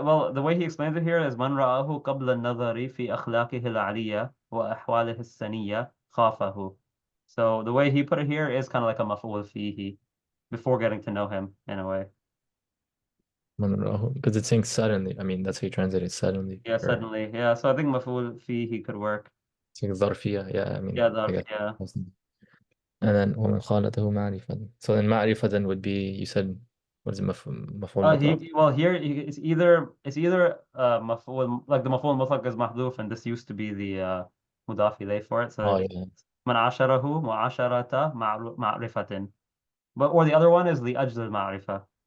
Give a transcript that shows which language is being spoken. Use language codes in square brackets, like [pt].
[en] Well, the way he explains it here is [ar] من رآه قبل النظر في أخلاقه العالية وأحواله السنية خافه. [en] So the way he put it here is kind of like a maf'ul fihi before getting to know him in a way. [ar] من رآه, [en] because it's saying suddenly. I mean, that's how you translate it, suddenly, Yeah, or suddenly. Yeah, so I think maf'ul fihi could work. it's like ظرفية. Yeah, I mean, Yeah, I [ar] darf, [en] guess. yeah. And then [ar] ومن خالته معرفة. [en] So then معرفة then would be, you said, what is it, مفعول مطلق? Well here it's either maf'ul like the maf'ul mutlaq is mahdhuf and this used to be the mudaf ilayh for it so Oh it's yeah. [ar] man asharahu mu'asharata ma'rifatin [en] but or the other one is [ar] li ajl al-ma'rifa.